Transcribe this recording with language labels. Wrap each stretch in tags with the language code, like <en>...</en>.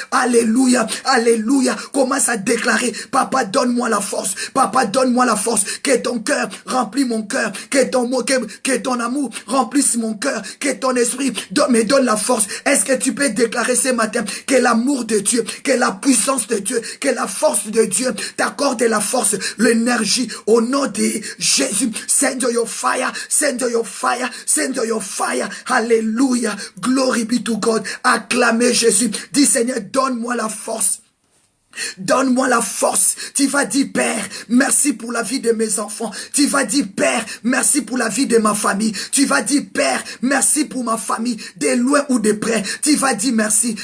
<fr>Alléluia, alléluia. Commence à déclarer, Papa, donne-moi la force, Papa, donne-moi la force, que ton cœur remplit mon cœur, que ton amour remplisse mon cœur, que ton esprit me donne la force. Est-ce que tu peux déclarer ce matin que l'amour de Dieu, que la puissance de Dieu, que la force de Dieu t'accorde la force, l'énergie au nom de Jésus.</fr> <en>Send your fire, send your fire, send your fire. Alléluia. Glory be to God.</en> <fr>Acclamez Jésus. Dis Seigneur, donne-moi la force. Donne-moi la force. Tu vas dire, Père, merci pour la vie de mes enfants. Tu vas dire, Père, merci pour la vie de ma famille. Tu vas dire, Père, merci pour ma famille, de loin ou de près. Tu vas dire merci.</fr>